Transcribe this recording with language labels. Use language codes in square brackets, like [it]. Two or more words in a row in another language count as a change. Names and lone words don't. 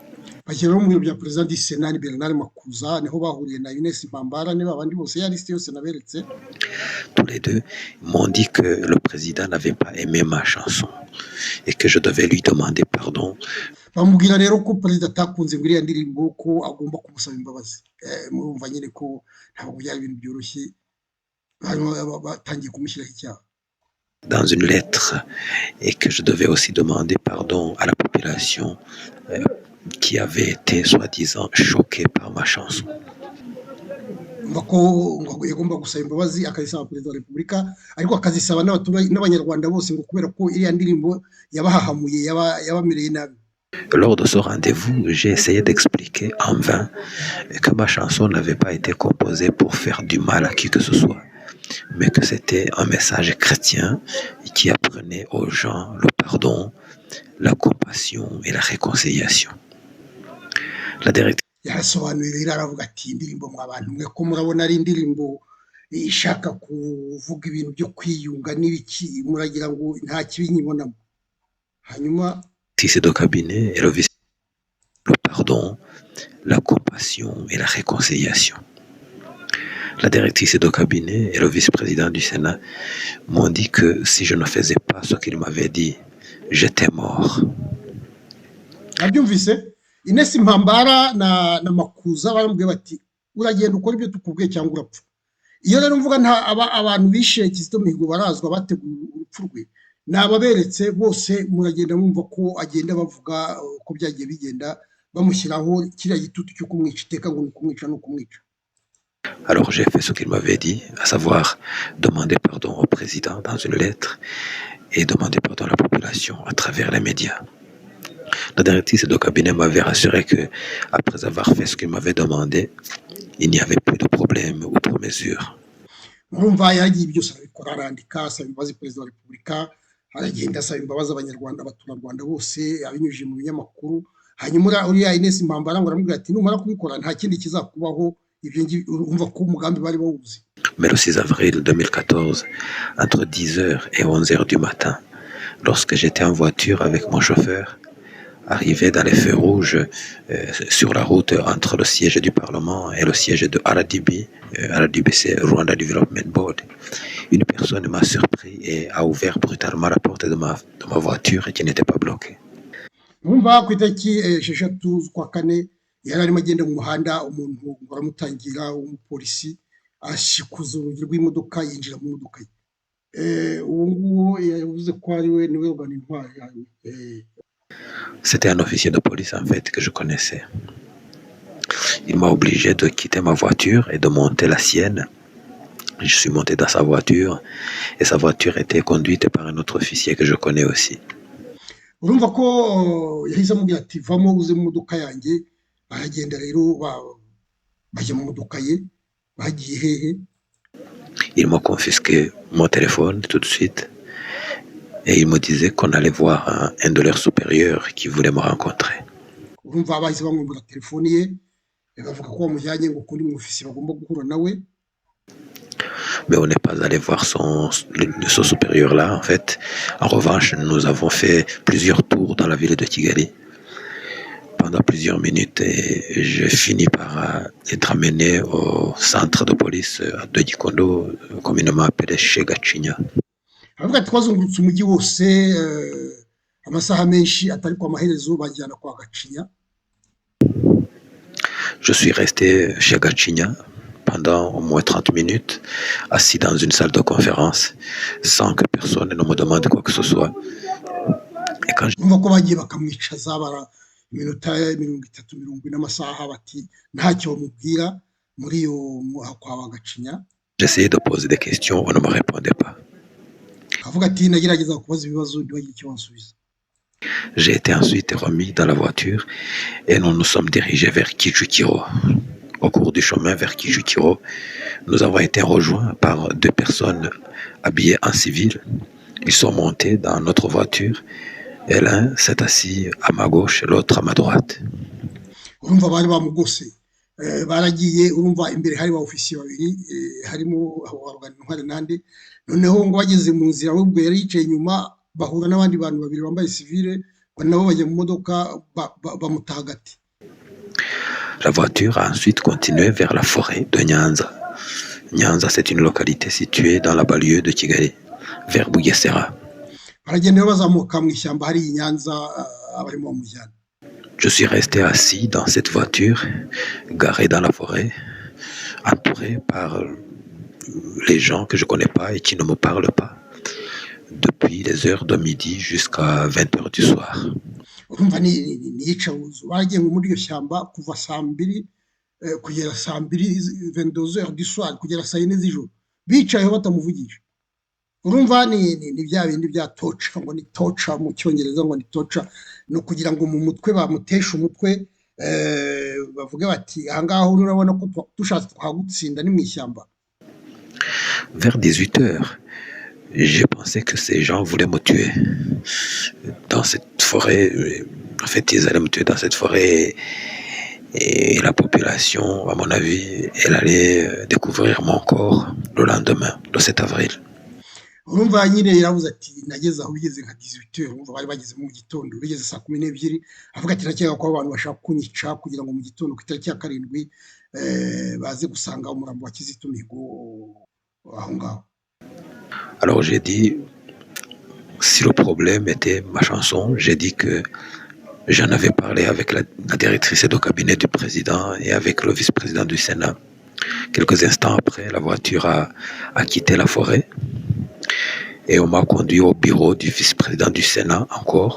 [rw] Bashyiraho mu biro bya [fr] président du Sénat [rw] ni Bernard Makuza, niho bahuriye na Ines Mpambara niba abandi bose ya liste yose naberetse. [fr] Tous les deux m'ont dit que le président n'avait pas aimé ma chanson et que je devais lui demander pardon. [rw] Bamubwira rero ko perezida atakunze ngo iriya ndirimbo ko agomba kumusaba imbabazi. Murumva nyine ko ntabwo byari ibintu byoroshye, batangiye kumushyiraho icyaha. [fr] Dans une lettre, et que je devais aussi demander pardon à la population qui avait été soi-disant choquée par ma chanson. [rw] Ngo yagomba gusaba imbabazi akazisaba perezida wa Repubulika, ariko akazisaba n'abanyarwanda bose ngo kubera ko iriya ndirimbo yabahahamuye yabamereye nabi. [fr] Lors de ce rendez-vous, j'ai essayé d'expliquer en vain que ma chanson n'avait pas été composée pour faire du mal à qui que ce soit, mais que c'était un message chrétien qui apprenait aux gens le pardon, la compassion et la réconciliation. La directrice [rw] Yasobanuye rero aravuga ati indirimbo mw'abantu mwe ko murabona ari indirimbo ishaka kuvuga ibintu byo kwiyunga n'ibiki, muragira ngo nta kibi nyibonamo. Hanyuma [fr] de cabinet et le pardon, la compassion et la réconciliation. La directrice de cabinet et le vice-président du Sénat m'ont dit que si je ne faisais pas ce qu'ils m'avaient dit, j'étais mort. [rw] nabyumvise Ines Mpambara na Makuza baramubwiye bati uragenda ukora ibyo tukubwiye cyangwa urapfa. Iyo rero mvuga abantu bishe Kizito Mihigo barazwa bategura urupfu rwe, nababeretse bose muragenda mwumva ko agenda bavuga ko byagiye bigenda bamushyiraho kiriya gitutu cyo kumwica iteka ngo ni ukumwica no kumwica. [fr] Alors j'ai fait ce qu'il m'avait dit, à savoir demander pardon au président dans une lettre et demander pardon à la population à travers les médias. La directrice de cabinet m'avait rassuré que, après avoir fait ce qu'il m'avait demandé, il n'y avait plus de problème ou de mesure. [rw] Urumva yagiye byose arabikora, arandika asaba imbabazi perezida wa repubulika, aragenda asaba imbabazi abanyarwanda abaturarwanda bose abinyujije mu binyamakuru. Hanyuma uriya Ines Mpambara ngo aramubwira ati numara kubikora nta kindi kizakubaho. Urumva ko umugambi bari bawuzi. [fr] Mais le 6 avril 2014, entre 10h et 11h du matin, lorsque j'étais en voiture avec mon chauffeur, arrivé dans les feux rouges sur la route entre le siège du Parlement et le siège de RDB, RDB c'est Rwanda Development Board, une personne m'a surpris et a ouvert brutalement la porte de ma voiture qui n'était pas bloquée. [rw] Urumva ku itariki 6 z'ukwa kane yari arimo agenda mu muhanda, umuntu baramutangira w'umupolisi ashikuza urugi rw'imodoka yinjira mu modoka ye. Uwo nguwo yavuze ko ari we niwe ugana intwari yawe. [fr] C'était un officier de police en fait que je connaissais. Il m'a obligé de quitter ma voiture et de monter la sienne. Je suis monté dans sa voiture et sa voiture était conduite par un autre officier que je connais aussi. [rw] Urumva ko yahise amubwira ati vamo uze mu modoka yanjye. Baragenda rero bajya mu modoka ye, bagiye hehe. [fr] Il m'a confisqué mon téléphone tout de suite et il me disait qu'on allait voir un de leurs supérieurs qui voulait me rencontrer. [rw] Urumva bahise bamwambura telefoni ye, bavuga ko bamujyanye ngo kundi mu ofisi bagomba guhura nawe. [fr] Mais on n'est pas allé voir ce supérieur-là en fait. En revanche, nous avons fait plusieurs tours dans la ville de Kigali pendant plusieurs minutes et j'ai fini par être amené au centre de police de Gikondo, communément appelé chez Gachinya. [rw] Aravuga ati twazungurutse umujyi wose amasaha menshi atari kwa maherezo bajyana kwa Gachinya. [fr] Je suis resté chez Gachinya pendant au moins 30 minutes, assis dans une salle de conférence, sans que personne ne me demande quoi que ce soit. Et quand [rw] Urumva ko bagiye bakamwicaza iminota 30 n'amasaha bati ntacyo bamubwira muri yo kwa Gachinya. [fr] j'essayais de poser des questions, on ne me répondait pas. [rw] Avuga ati nagerageza kubaza ibibazo ntibagire icyo bansubiza. [fr] J'ai été ensuite remis dans la voiture et nous nous sommes dirigés vers Kijukiro. Au cours du chemin vers Kijukiro, nous avons été rejoints par deux personnes habillées en civil. Ils sont montés dans notre voiture et l'un s'est assis à ma gauche et l'autre à ma droite. [rw] Urumva bari bamugose baragiye. Urumva imbere hari ba ofisiye babiri harimo abarugana intwari nande. Noneho ngo bageze mu nzira ahubwo yari yicaye inyuma bahura n'abandi bantu babiri bambaye civile nabo bajya mu modoka bamutaha hagati. [fr] La voiture a ensuite continué vers la forêt de Nyanza. Nyanza, c'est une localité située dans la banlieue de Kigali, vers Bugesera. [rw] Baragenda bazamuka mu ishyamba hari i Nyanza abarimo bamujyana. [fr] Je suis resté assis dans cette voiture, garée dans la forêt, entouré par les gens que je ne connais pas et qui ne me parlent pas, depuis les heures de midi jusqu'à 20h du soir. [rw] Urumva ni iyicaruzo baragiye muri iryo shyamba kuva saa 2 kugera saa 2 [fr] 22h du soir [rw] kugera saa 4 z'ijoro bicayeho batamuvugisha. Urumva ni bya bindi bya toca, ngo ni toca mu cyongereza, ngo ni toca no kugira ngo mu mutwe bamutesha umutwe bavuga bati ahangaha urabona ko dushatse twagutsinda ni mu ishyamba. [fr] Vers 18h, j'ai pensé que ces gens voulaient me tuer dans cette forêt. En fait, ils allaient me tuer dans cette forêt et la population, à mon avis, elle allait découvrir mon corps le lendemain, le 7 avril. [rw] urumva nyine yaravuze ati nageze aho bigeze nka 18 heures, urumva bari bageze mu gitondo bigeze saa 12, avuga ati nakeka ko abantu bashaka kunyica kugira ngo mu gitondo ku itariki ya 7 baze gusanga umurambo wa Kizito Mihigo aho ngaho. [fr] Alors j'ai dit, si le problème était ma chanson, j'ai dit que j'en avais parlé avec la directrice de cabinet du président et avec le vice-président du Sénat. Quelques instants après, la voiture a quitté la forêt et on m'a conduit au bureau du vice-président du Sénat encore.